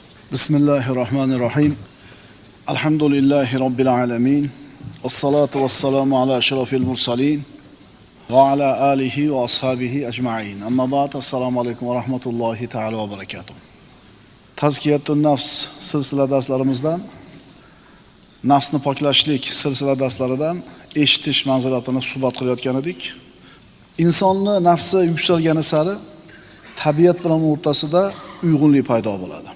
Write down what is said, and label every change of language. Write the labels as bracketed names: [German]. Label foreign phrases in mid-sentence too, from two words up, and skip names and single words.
[Arabic] بسم الله الرحمن الرحيم. الحمد لله رب العالمين. والصلاة والسلام على أشرف المرسلين وعلى آله وأصحابه أجمعين. أما بعد. السلام عليكم ورحمة الله تعالى وبركاته. تزكية النفس [Uzbek] silsila darslarimizdan, nafsni poklashlik silsila darslaridan eshitish manziratini suhbat qilayotgan edik. Insonni nafsi yuksalgani sari tabiat bilan o'rtasida uyg'unlik paydo bo'ladi.